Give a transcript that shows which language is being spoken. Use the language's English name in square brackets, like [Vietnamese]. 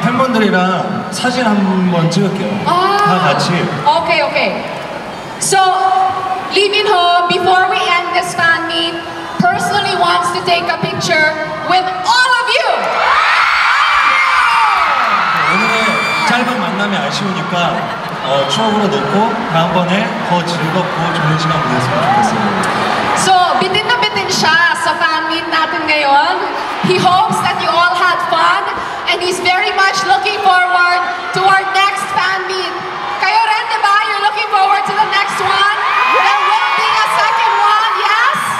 [Korean] 팬분들이랑 사진 한번 찍을게요. 다 같이. [English] Okay, okay. So, Lee Min Ho, before we end this fan meet, personally wants to take a picture with all of you. [Korean] 오늘의 짧은 만남이 아쉬우니까 추억으로 놓고 다음번에 더 즐겁고 좋은 시간 보냈으면 좋겠어요. [Filipino] So, bitin na bitin siya sa fan meet natin ngayon. [English] He hopes that you all had fun and he's very much looking forward to our next fan meet. [Filipino] Kayo rin, di ba? [English] You're looking forward to the next one? There will be a second one, yes?